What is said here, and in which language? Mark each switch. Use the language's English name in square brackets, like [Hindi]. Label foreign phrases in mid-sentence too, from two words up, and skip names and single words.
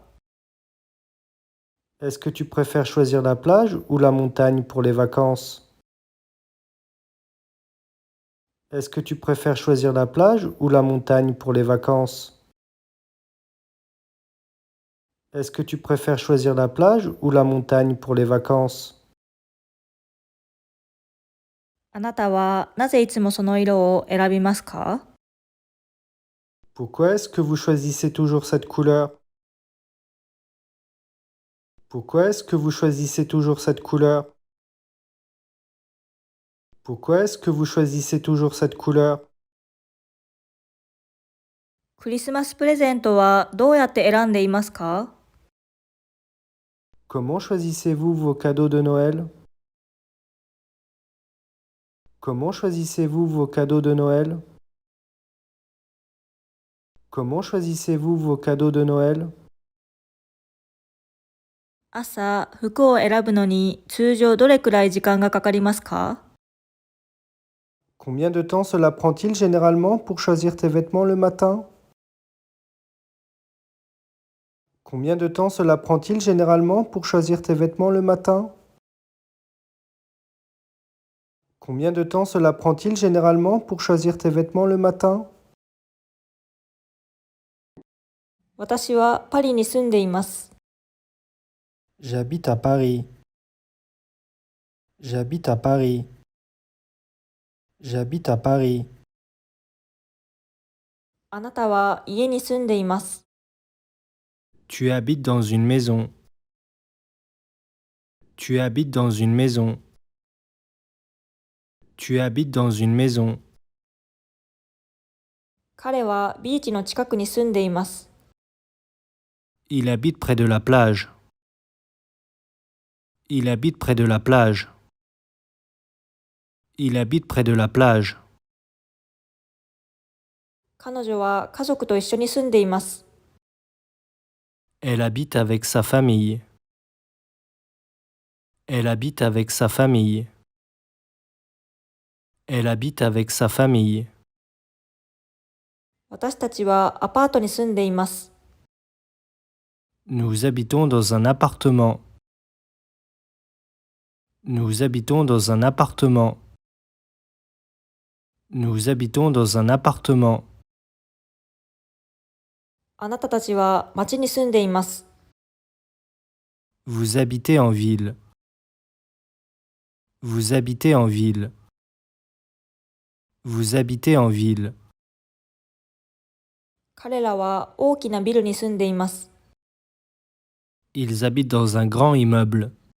[French] Est-ce que tu préfères choisir la plage ou la montagne pour les vacances? Est-ce que tu préfères choisir la plage ou la montagne pour les vacances? Est-ce que tu préfères choisir la plage ou la montagne pour les vacances? [Japanese] あなたはなぜいつもその色を選びますか？ [French] Pourquoi est-ce que vous choisissez toujours cette couleur? Pourquoi est-ce que vous choisissez toujours cette couleur? Pourquoi est-ce que vous choisissez toujours cette couleur? [Japanese] クリスマスプレゼントはどうやって選んでいますか？ [French] Comment choisissez-vous vos cadeaux de Noël? Comment choisissez-vous vos cadeaux de Noël? Comment choisissez-vous vos cadeaux de Noël? [Japanese] 朝、服を選ぶのに通常どれくらい時間がかかりますか？ [French] Combien de temps cela prend-il généralement pour choisir tes vêtements le matin? Combien de temps cela prend-il généralement pour choisir tes vêtements le matin? Combien de temps cela prend-il généralement pour choisir tes vêtements le matin? [Japanese] 私はパリに住んでいます。 [French] J'habite à Paris. J'habite à Paris. J'habite à Paris. [Japanese] あなたは家に住んでいます。 [French] Tu habites dans une maison. Tu habites dans une maison. Tu habites dans une maison. [Japanese] 彼はビーチの近くに住んでいます。 [French] Il habite près de la plage. Il habite près de la plage. Il habite près de la plage. [Japanese] 彼女は家族と一緒に住んでいます。 [French] Elle habite avec sa famille. Elle habite avec sa famille. Elle habite avec sa famille. [Japanese] 私たちはアパートに住んでいます。 [French] Nous habitons dans un appartement. Nous habitons dans un appartement. Nous habitons dans un appartement. [Japanese] あなたたちは町に住んでいます。 [French] Vous habitez en ville. Vous habitez en ville. Vous habitez en ville. [Japanese] 彼らは大きなビルに住んでいます。 [French] Ils habitent dans un grand immeuble.